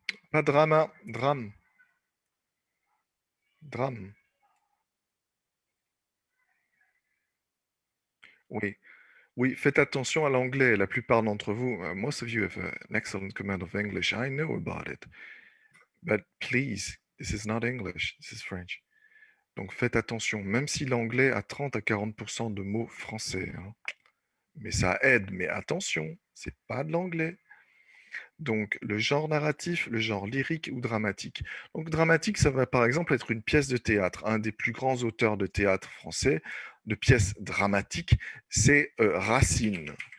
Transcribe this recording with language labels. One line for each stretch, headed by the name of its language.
French: Pas drama, drame. Drame. Oui. Oui, faites attention à l'anglais. La plupart d'entre vous,
English: most of you have an excellent command of English. I know about it. But please, this is not English, this is French.
French: Donc faites attention, même si l'anglais a 30 à 40% de mots français, hein. Mais ça aide, mais attention, c'est pas de l'anglais. Donc le genre narratif, le genre lyrique ou dramatique. Donc dramatique, ça va par exemple être une pièce de théâtre. Un des plus grands auteurs de théâtre français, de pièces dramatiques, c'est Racine.